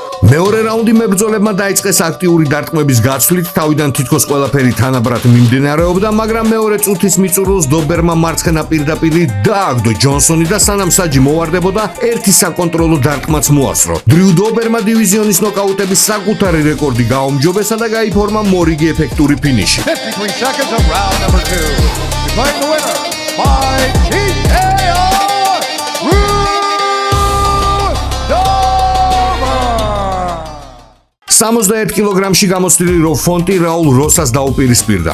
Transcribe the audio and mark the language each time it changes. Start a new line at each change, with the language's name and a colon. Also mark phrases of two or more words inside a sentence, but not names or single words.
Georgian: მეორე რაუნდი მებრძოლებმა დაიწყეს აქტიური დარტყმების გაცვლით, თავიდან თითქოს ყველაფერი თანაბრად მიმდინარეობდა, მაგრამ მეორე წუთის მიწურულს დობერმა მარცხენა პირდაპირი დააგდო ჯონსონი და სანამ საჯი მოვარდებოდა, ერთი საკონტროლო დარტყმაც მოასწრო. დრიუ დობერმა დივიზიონის ნოკაუტების საკუთარი რეკორდი გააუმჯობესა და გაიფორმა მორიგი ეფექტური ფინიში.
English: 53 seconds of round number 2. Declaring the winner by TKO.
Georgian: 71 კილოგრამში გამოცდილი რობ ფონტი რაულ როსას დაუპირისპირდა.